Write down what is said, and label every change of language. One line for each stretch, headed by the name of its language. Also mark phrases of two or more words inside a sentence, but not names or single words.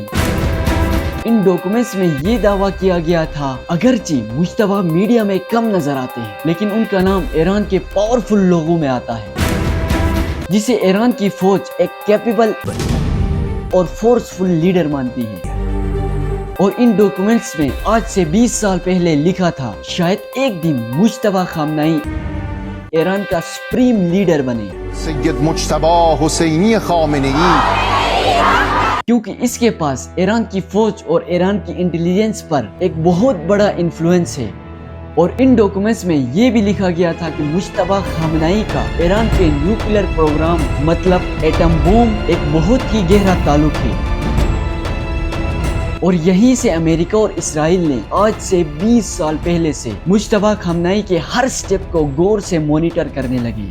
Urdu: ان ڈاکومنٹس میں یہ دعویٰ کیا گیا تھا، اگرچہ مجتبی میڈیا میں کم نظر آتے ہیں، لیکن ان کا نام ایران کے پاورفل لوگوں میں آتا ہے، جسے ایران کی فوج ایک کیپیبل اور
English: forceful leader
Urdu: مانتی ہے۔ اور ان ڈاکومنٹس میں آج سے 20 سال پہلے لکھا تھا، شاید ایک دن مجتبی خامنائی ایران کا سپریم لیڈر بنے، سید مجتبی حسینی خامنه ای، کیونکہ اس کے پاس ایران کی فوج اور ایران کی انٹیلیجنس پر ایک بہت بڑا انفلوئنس ہے۔ اور ان ڈاکومنٹس میں یہ بھی لکھا گیا تھا کہ مجتبی خامنائی کا ایران کے
English: nuclear program
Urdu: مطلب ایٹم بم ایک بہت ہی گہرا تعلق ہے، اور یہیں سے امریکہ اور اسرائیل نے آج سے 20 سال پہلے سے مجتبی خامنائی کے ہر سٹیپ کو غور سے مانیٹر کرنے لگے۔